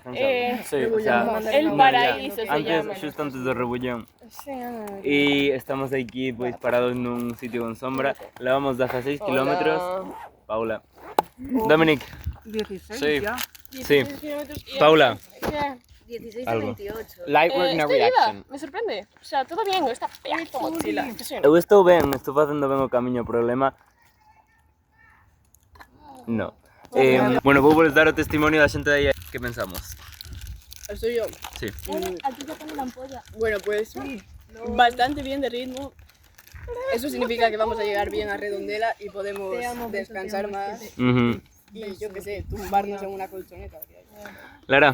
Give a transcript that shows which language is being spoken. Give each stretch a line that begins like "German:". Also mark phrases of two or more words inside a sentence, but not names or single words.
Spanish: El Paraíso se llama. Justo antes de Rebullón. Y estamos aquí pues parados nun sitio con sombra.
Galician: Levamos 16 kilómetros. Paula. Dominic. 16
Spanish: Sí. ya. Sí. Paula. 16 de Algo. 28.
English: Light work, no
Spanish: Estoy reaction. viva, me sorprende. O sea, todo bien, esta pedazo mochila.
Galician: Eu estou facendo ben o camiño, o problema... No. Bueno, vou vos dar o testimonio da xente de aí. Que pensamos?
Spanish: Soy yo. Sí. Aquí ya pone la ampolla. Bueno, pues bastante bien de ritmo. Eso significa que vamos a llegar bien a Redondela y podemos descansar más Ujú. y, yo qué sé, tumbarnos en una colchoneta. Lara,